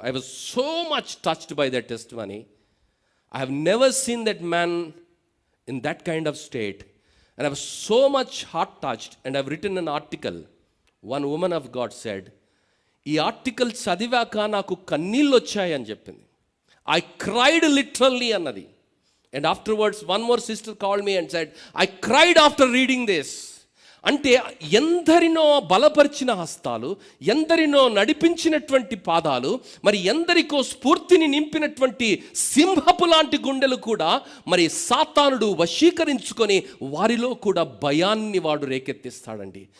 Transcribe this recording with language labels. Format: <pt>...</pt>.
<en>I was so much touched by that testimony. I have never seen that man in that kind of state and I was so much heart touched and I have written an article. One woman of God said,</en> <te>ఈ article చదివాక నాకు కన్నీళ్ళు వచ్చాయని చెప్పింది.</te> <en>I cried literally</en> <te>అన్నది.</te> <en>And afterwards one more sister called me and said, I cried after reading this.</en> <te>అంటే ఎందరినో బలపరిచిన హస్తాలు, ఎందరినో నడిపించినటువంటి పాదాలు, మరి ఎందరికో స్ఫూర్తిని నింపినటువంటి సింహపు లాంటి గుండెలు కూడా మరి సాతానుడు వశీకరించుకొని వారిలో కూడా భయాన్ని వాడు రేకెత్తిస్తాడండి.</te>